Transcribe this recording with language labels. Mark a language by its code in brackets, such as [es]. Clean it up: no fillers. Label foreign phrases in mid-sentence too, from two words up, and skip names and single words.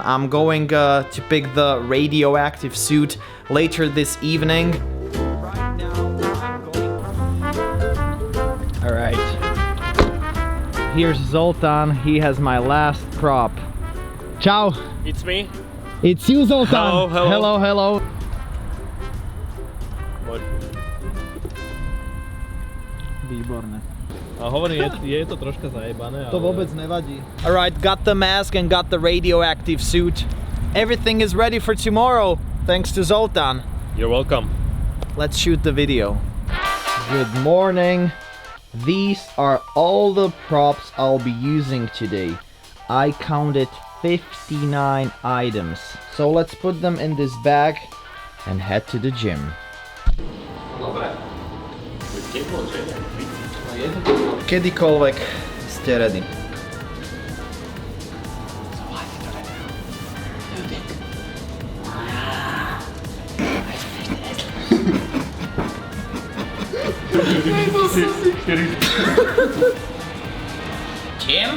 [en] I'm going to pick the radioactive suit later this evening. Right now, I'm going... All right. Here's Zoltan. He has my last prop. Ciao. It's me. It's you, Zoltan. Hello, hello. Hello, hello. [sk] Výborné. A hovorím, je to troška zajebané, ale... To vôbec nevadí. [en] Alright, got the mask and got the radioactive suit. Everything is ready for tomorrow, thanks to Zoltan. You're welcome. Let's shoot the video. Good morning. These are all the props I'll be using today. I counted 59 items. So let's put them in this bag and head to the gym. [sk] Kedykoľvek ste ready. Tim?